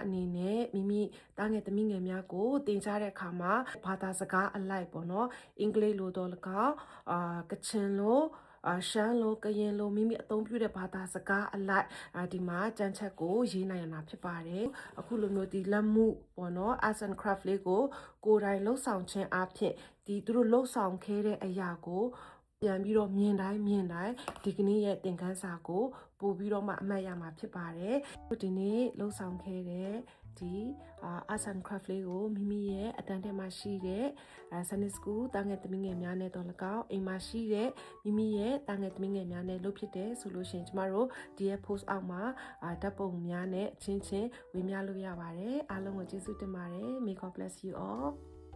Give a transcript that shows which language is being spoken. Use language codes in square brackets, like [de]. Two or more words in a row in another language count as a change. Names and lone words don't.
[my] အနေနဲ့မိမိတားငယ်သမီးငယ်များကိုသင်ကြားတဲ့အခါမှာဘာသာစကားအလိုက်ပေါ့နော်အင်္ဂလိပ်လိုတော့၎င်းကချင်လိုရှမ်းလိုကရင်လိုမိမိအသုံးပြုတဲ့ဘာသာစကားအလိုက်ဒီမှာကြမ်းချက်ကိုရေးနိုင်ရတာ ဖြစ်ပါတယ်အခုလိုမျိုးဒီလက်မှုပေါ့နော် [en] arts and craft [my] လေးကိုကိုယ်တိုင်လှုပ်ဆောင်ခြင်းအဖြစ်ဒီသူတို့လှုပ်ဆောင်ခဲ့ တဲ့အရာကိုပြန်ပြီးတော့မြင်တိုင်းဒီကနေ့ရဲ့သင်ခန်းစာကိုပို့ပြီးတော့မှအမှတ်ရမှာဖြစ်ပါတယ်ဒီနေ့လှုပ်ဆောင်ခဲ့တဲ့ဒီ [en] arts and craft [my] လေးကိုမိမိရဲ့အတန်းထဲမှာရှိတဲ့ [en] Sunday School [my] တာငယ်သမီးငယ်များနဲ့တော့၎င်းအိမ်မှာရှိတဲ့မိမိရဲ့တာငယ်သမီးငယ်များနဲ့လုပ်ဖြစ်တယ်ဆိုလို့ရှိရင်ကျမတို့ဒီရဲ့ post အောက်မှာဓာတ်ပုံများနဲ့ချင်းဝေမျှလို့ရပါတယ်အားလုံးကိုကျေးဇူးတင်ပါတယ် [en] May God bless you all